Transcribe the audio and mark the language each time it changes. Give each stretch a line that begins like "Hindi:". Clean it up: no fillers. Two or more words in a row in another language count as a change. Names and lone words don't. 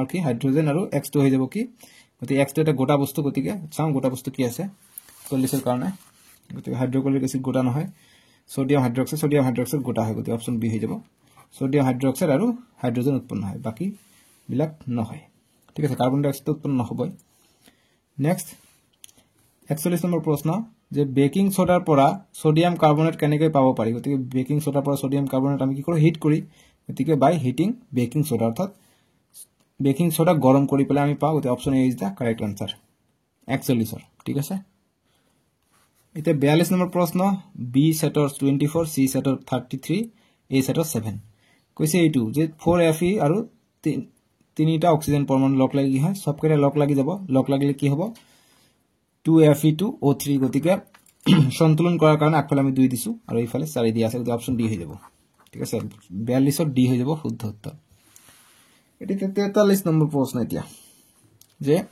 Assamese: কি হাইড্ৰোজেন আৰু x টো হৈ যাব কি গতিকে x টো এটা গোটা বস্তু গতিকে চাও গোটা বস্তু কি আছে 40 ৰ কাৰণে গতিকে
English: hydrochloric acid
Assamese: গোটা নহয়
English: sodium hydroxide
Assamese: গোটা হয় গতিকে
English: option B
Assamese: হৈ যাব
English: sodium hydroxide
Assamese: আৰু হাইড্ৰোজেন উৎপন্ন হয় বাকি বিলাক নহয় ঠিক আছে
English: carbon dioxide
Assamese: উৎপন্ন নহবই নেক্সট 41 নম্বৰ প্ৰশ্ন যে
English: baking sodar
Assamese: পৰা
English: sodium carbonate
Assamese: কেনেকৈ পাব পাৰি গতিকে
English: baking sodar
Assamese: পৰা
English: sodium carbonate
Assamese: আমি কি কৰো হিট কৰি গতিকে
English: by heating baking soda
Assamese: অর্থাৎ
English: baking soda
Assamese: গরম কৰি পেলাই আমি পাওঁ গতিকে
English: option A is the correct answer
Assamese: 41 ঠিক আছে এটা 42 নম্বৰ প্ৰশ্ন বি সেটৰ 24 সি সেটৰ 33 এ সেটৰ 7 কৈছে এইটো যে 4Fe আৰু তিনিটা অক্সিজেন পৰমাণু লগ লাগি কি হয় সবকেইটা লগ লাগি যাব লগ লাগিলে কি হ'ব 2Fe2O3 গতিকে সন্তুলন কৰাৰ কাৰণে আগফালে আমি 2 দিছো আৰু এইফালে 4 দিয়া আছে গতিকে
English: option D
Assamese: হৈ যাব ঠিক আছে 42 ৰ ডি হৈ যাব শুদ্ধ উত্তৰ এটি 43 নম্বৰ প্ৰশ্ন এতিয়া যে